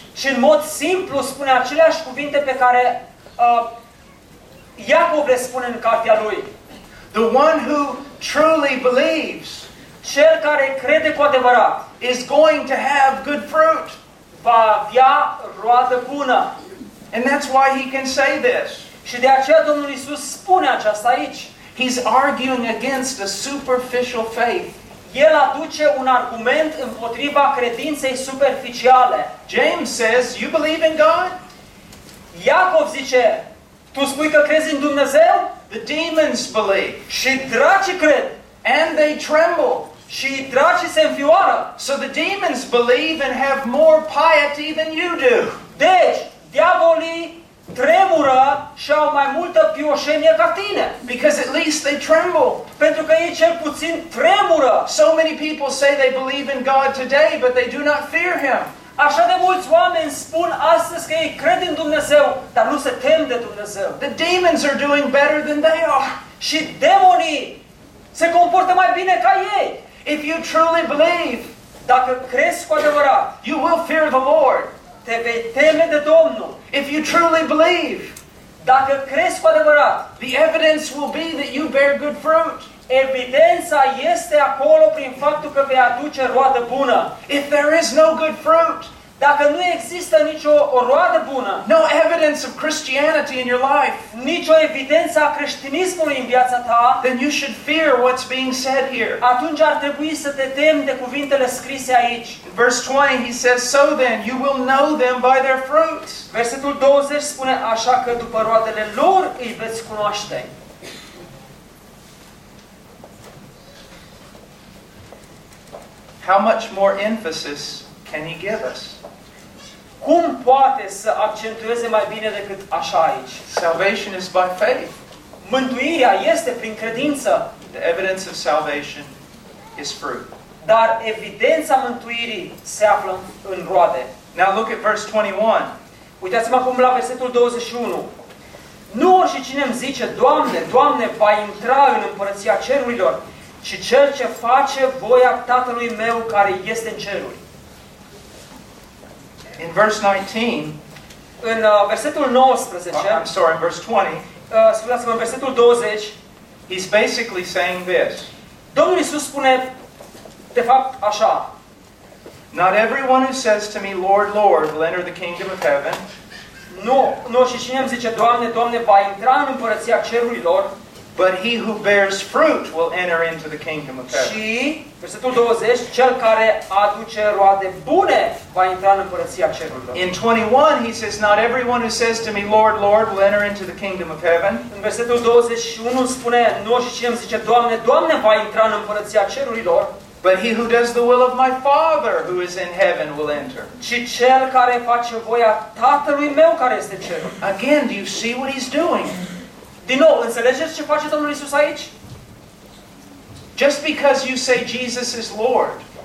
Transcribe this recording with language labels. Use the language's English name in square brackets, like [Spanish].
[Romanian] Și în mod simplu spune aceleași cuvinte pe care Iacov le spune în cartea lui. [English] The one who truly believes, [Romanian] cel care crede cu adevărat, [English] is going to have good fruit. [Romanian] Va avea roadă bună. [English] And that's why he can say this. [Romanian] Și de aceea Domnul Iisus spune aceasta aici. [English] He's arguing against a superficial faith. [Romanian] El aduce un argument împotriva credinței superficiale. [English] James says, you believe in God? [Romanian] Iacov zice, tu spui că crezi în Dumnezeu? [English] The demons believe. [Romanian] Și dracii cred. [English] And they tremble. [Romanian] Și dracii se înfioară. [English] So the demons believe and have more piety than you do. [Romanian] Deci, diavolii tremură și au mai multă pioșenie ca tine. [English] Because at least they tremble. [Romanian] Pentru că ei cel puțin tremură. [English] So many people say they believe in God today, but they do not fear him. [Romanian] Așa de mulți oameni spun astăzi că ei cred în Dumnezeu, dar nu se tem de Dumnezeu. [English] The demons are doing better than they are. [Romanian] Și demonii se comportă mai bine ca ei. [English] If you truly believe, [Romanian] dacă crezi cu adevărat, [English] you will fear the Lord. [Romanian] Te vei teme de Domnul. [English] If you truly believe, [Romanian] dacă crezi cu adevărat, [English] the evidence will be that you bear good fruit. [Romanian] Evidența este acolo prin faptul că vei aduce roadă bună. [English] If there is no good fruit, [Romanian] dacă nu există nicio o roadă bună, [English] no evidence of Christianity in your life, [Romanian] nicio evidență a creștinismului în viața ta, [English] then you should fear what's being said here. [Romanian] Atunci ar trebui să te temi de cuvintele scrise aici. [English] Verse 20, he says, so then you will know them by their fruits. [Romanian] Versetul 20 spune, așa că după roadele lor îi veți cunoaște. [English] How much more emphasis can he give us? [Romanian] Cum poate să accentueze mai bine decât așa aici? [English] Salvation is by faith. [Romanian] Mântuirea este prin credință. [English] The evidence of salvation is fruit. [Romanian] Dar evidența mântuirii se află în roade. [English] Now look at verse 21. [Romanian] Uitați-mă acum la versetul 21. Nu oricine îmi zice, Doamne, Doamne, va intra în împărăția cerurilor, ci cel ce face voia Tatălui meu care este în ceruri. [English] In verse 19, [Romanian] în versetul 19, [English] I'm sorry, verse 20, [Romanian] scuzați-mă, în versetul 20, [English] he's basically saying this. [Romanian] Domnul Iisus spune, de fapt, așa. [English] Not everyone who says to me, Lord, Lord, will enter the kingdom of heaven. [Romanian] Nu, și cine îmi zice, Doamne, Doamne, va intra în împărăția cerurilor. [English] But he who bears fruit will enter into the kingdom of heaven. [Romanian] Și, versetul 20, cel care aduce roade bune va intra în împărăția cerurilor. [English] In 21, he says, not everyone who says to me, Lord, Lord, will enter into the kingdom of heaven. [Romanian] În versetul 21 spune, nu și cine îmi zice, Doamne, Doamne, va intra în împărăția cerurilor. [English] But he who does the will of my Father who is in heaven will enter. [Romanian] Ci cel care face voia Tatălui meu care este cer. [English] Again, do you see what he's doing? [Romanian] Din nou, înțelegeți ce face Domnul Iisus aici? [English] Just because you say Jesus is Lord,